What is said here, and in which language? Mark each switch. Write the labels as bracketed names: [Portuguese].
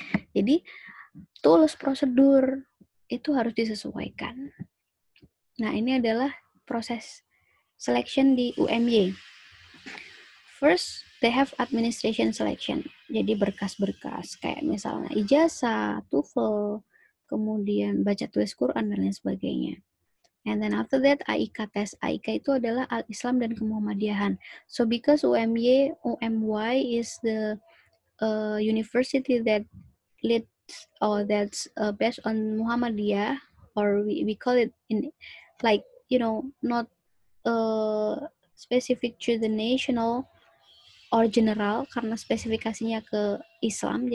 [Indonesian] Jadi tools prosedur itu harus disesuaikan. Nah, ini adalah proses selection di UMY. [English] First, they have administration selection. [Indonesian] Jadi berkas-berkas kayak misalnya ijazah, TOEFL, kemudian baca tulis Quran, dan lain sebagainya. [English] And then after that, AIK test. [Indonesian] AIK itu adalah Al-Islam dan Kemuhammadiyahan. [English] So because UMY is the university that leads, or that's based on Muhammadiyah, or we call it in, like, not specific to the national or general, [Indonesian] karena spesifikasinya ke Islam.